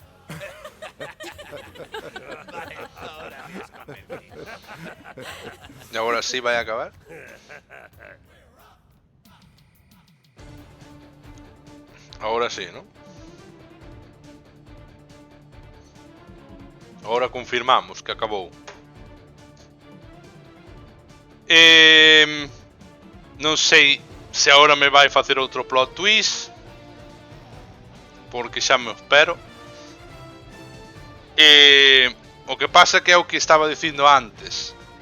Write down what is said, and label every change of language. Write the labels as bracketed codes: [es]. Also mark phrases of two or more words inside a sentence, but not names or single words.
[es] Vale, ahora me has convencido. ¿Y ahora sí va a acabar? Ahora sí, ¿no? [gl] Ahora confirmamos que acabou. Non sei se agora me vai facer outro plot twist, porque xa me espero. O que pasa que é o que estaba dicindo antes.